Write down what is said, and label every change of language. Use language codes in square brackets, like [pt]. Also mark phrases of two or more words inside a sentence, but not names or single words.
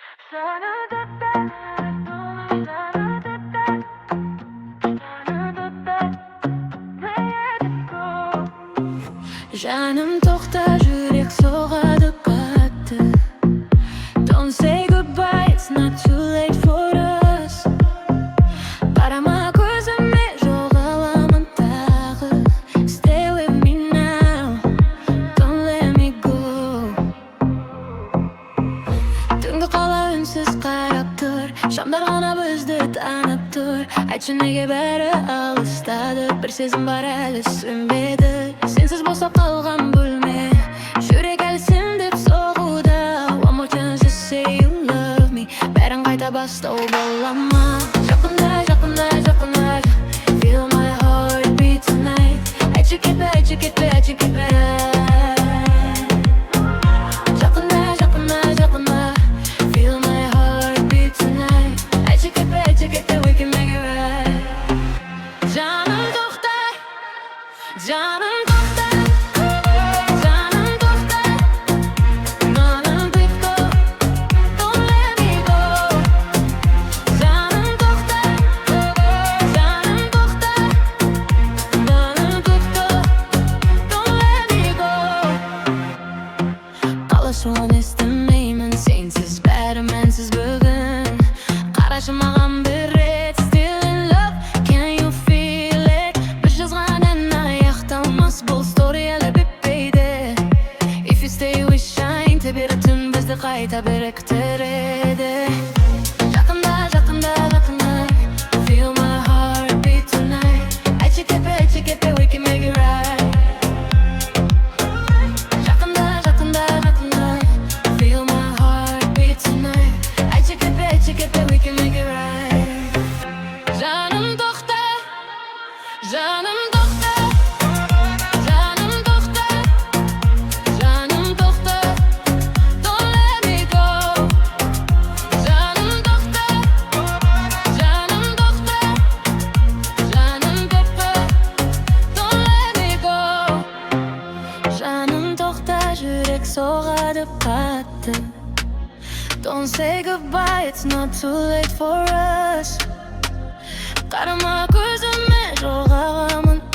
[kk] Жаным тоқта, жүрек соғады қатты. [en] Don't say goodbye, it's not too late for us. [kk] Қарама көзіме, жоғаламын тағы. [en] Stay with me now, don't let me go. [kk] Түнгі қала үнсіз қарап тұр, шамдар ғана бізді танып тұр. Айтшы неге бәрі алыстады, бір сезім бар әлі сөнбеді. Сенсіз босап қалған бөлме, жүрек әлі сен деп соғуда. [en] One more chance to say you love me, [kk] бәрін қайта бастау бола ма? Жақында, жақында, жақында, [en] feel my heart beat tonight. [kk] Айтшы кетпе, айтшы кетпе, айтшы кетпе. Жақында, жақында, жақында, [en] feel my heart beat tonight. [kk] Айтшы кетпе, айтшы кетпе, [en] we can make it right. [kk] Жаным тоқта, жаным тоқта, жаным тоқта, жаным тоқта, [en] don't let me go. [kk] Жаным тоқта, жаным тоқта, жаным тоқта, [en] don't let me go. [kk] Қалашуын естімеймін, сенсіз бәрі мәнсіз бүгін. Қарашы маған бір рет, [en] still in love, can you feel it? [kk] Бір жазған ән аяқталмас, бұл story әлі бітпейді. [en] If you stay we shine, [kk] тебері түн бізді қайта біріктіреді. Жақында, жақында, жақында, [en] feel my heart beat tonight. [kk] Айтшы кетпе, айтшы кетпе, [en] we can make it right. [kk] Жақында, жақында, жақында, [en] feel my heart beat tonight. [kk] Айтшы кетпе, айтшы кетпе, [en] we can make it right. [kk] Жаным тоқта, жаным тоқта, жаным тоқта, жаным тоқта, [en] don't let me go. [kk] Жаным тоқта, жаным тоқта, жаным тоқта, [en] don't let me go. [kk] Жаным тоқта, жүрек соғады қатты. [en] Don't say goodbye, it's not too late for us. [kk] Қарама көзіме, жоғаламын